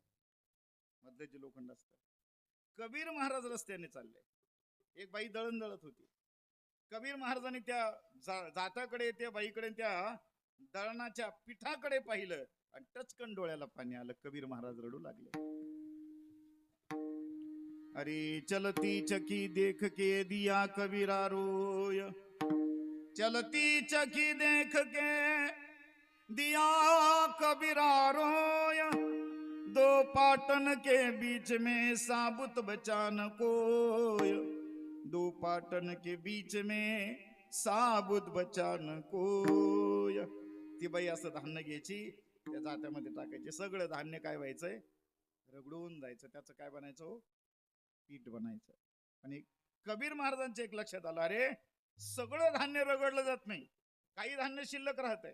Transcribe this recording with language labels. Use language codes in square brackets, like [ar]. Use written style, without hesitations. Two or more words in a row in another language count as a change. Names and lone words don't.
[mr] मधलं जे लोखंड असतं. कबीर महाराज रस्त्याने चालले, एक बाई दळण दळत होती. कबीर महाराजांनी त्या जात्याकडे, त्या बाईकडे, त्या दळणाच्या पिठाकडे पाहिलं आणि टचकन डोळ्याला पाणी आलं. कबीर महाराज रडू लागले. [hi] अरे चलती चकी देख के दिया कबीरा रोय, चलती चकी देख के दिया कबीरा रोय, दो पाटन के बीच में साबुत बचा न कोय, दो पाटन के बीच में साबुत बचा न कोय. [mr] ती बाई असं धान्य घ्यायची, त्या जात्यामध्ये टाकायचे, सगळं धान्य काय व्हायचंय? रगडून जायचं, त्याचं काय बनायचं? पीठ बनायचं. आणि कबीर महाराजांच्या एक लक्षात आलं, अरे सगळं धान्य रगडलं जात नाही, काही धान्य शिल्लक राहतंय.